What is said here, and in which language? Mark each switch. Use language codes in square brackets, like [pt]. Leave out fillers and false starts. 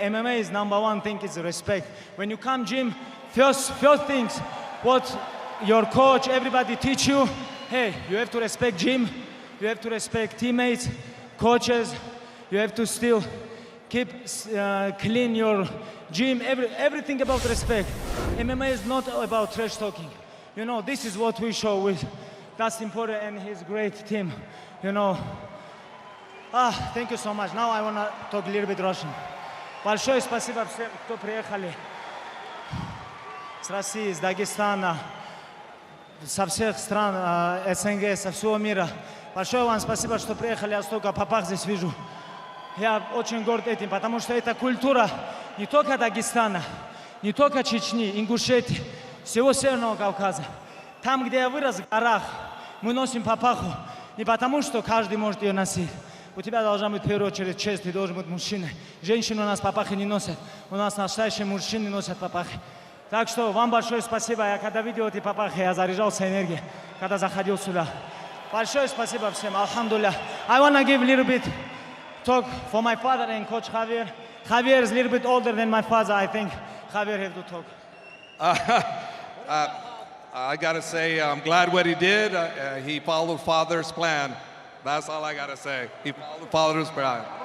[en] MMA is #1 thing is respect. When you come gym, first things, what your coach, everybody teach you, hey, you have to respect gym, you have to respect teammates, coaches, you have to still keep clean your gym, everything about respect. MMA is not about trash talking. You know, this is what we show with Dustin Poirier and his great team. You know, thank you so much. Now I want to talk a little bit Russian. [ru] Большое спасибо всем, кто приехали с России, из Дагестана, со всех стран СНГ, со всего мира. Большое вам спасибо, что приехали, я столько попах здесь вижу. Я очень горд этим, потому что это культура не только Дагестана, не только Чечни, Ингушетии, всего Северного Кавказа. Там, где я вырос, в горах, мы носим папаху не потому, что каждый может ее носить. У тебя должна быть в первую очередь честь, ты должен быть мужчиной. Женщины у нас папахи не носят, у нас настоящие мужчины носят папахи. Так что вам большое спасибо. Я когда видел эти папахи, я заряжался энергией, когда заходил сюда. Большое спасибо всем, алхамдулилlah. [en] I want to give a little bit talk for my father and Coach Javier. Javier is a little bit older than my father. I think Javier have to talk. I gotta say, I'm glad what he did. He followed father's plan. That's all I gotta say. He followed father's plan.